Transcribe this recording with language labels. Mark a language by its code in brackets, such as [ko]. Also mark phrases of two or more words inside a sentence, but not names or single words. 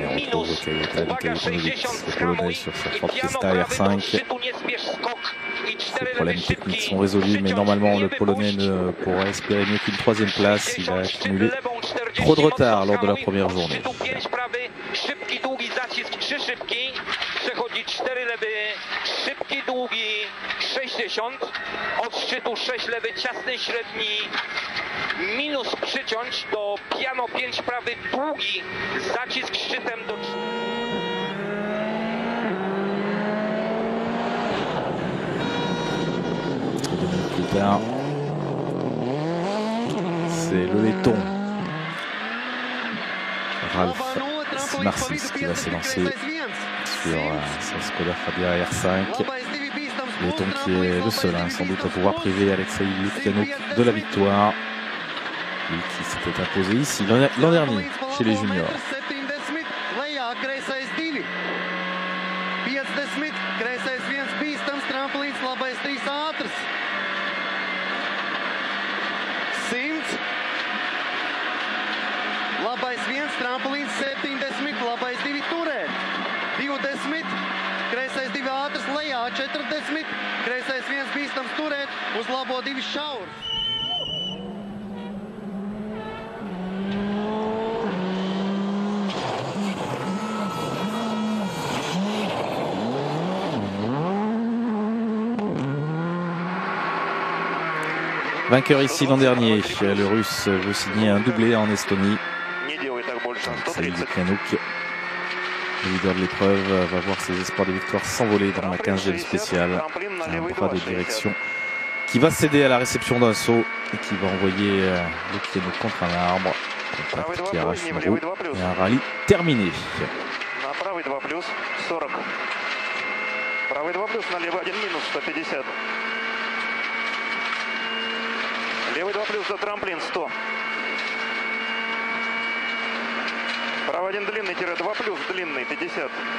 [fr] Allez, on [pl] minus, [fr] retrouve [pl] uwaga [fr] Kajetovic, [pl] 60 [fr] le [pl] hamuj [fr] Polonais sur sa [pl] i [fr] forte [pl] piano pista prawy do [fr] R5. [pl] szczytu nie spiesz skok i 4 [fr] Les [pl] lewy [fr] problèmes [pl] szybki, [fr] techniques sont résolus, mais normalement le Polonais ne pourra espérer mieux qu'une troisième place. Il a accumulé trop de retard lors de la première journée. [pl] 5 prawy, szybki długi zacisk 3 szybki, przechodzi 4 lewy, szybki długi 60, od szczytu 6 lewy, ciasny średni, minus przyciąć do piano 5 prawy, długi zacisk szczytem do... [fr] Plus tard, c'est le laiton Ralf Simarsis qui va s'élancer sur sa Skoda Fabia R5. Laiton qui est le seul sans doute à pouvoir priver Alexei Lukianouk de la victoire. Lui qui s'était imposé ici l'an dernier chez les juniors. [lv] 50, kreisais 1 bīstams, tramplīns, labais 3 ātrs. 100, labais 1, tramplīns 70, labais 2 turēt. 20, kreisais 2 ātrs, lejā 40, kreisais 1 bīstams turēt, uz labo 2 šaurs. [fr] Vainqueur ici l'an dernier, le Russe veut signer un doublé en Estonie. Alexei Lukianouk, le leader de l'épreuve, va voir ses espoirs de victoire s'envoler dans la 15e spéciale. Un bras de direction qui va céder à la réception d'un saut et qui va envoyer Lukianouk contre un arbre. Contact qui arrache une roue et un rallye terminé. [ru] Правый 2 плюс 40. Правый 2 плюс, налево 1 минус 150. Левый 2 плюс за трамплин 100. Правый 1 длинный, 2 плюс длинный 50.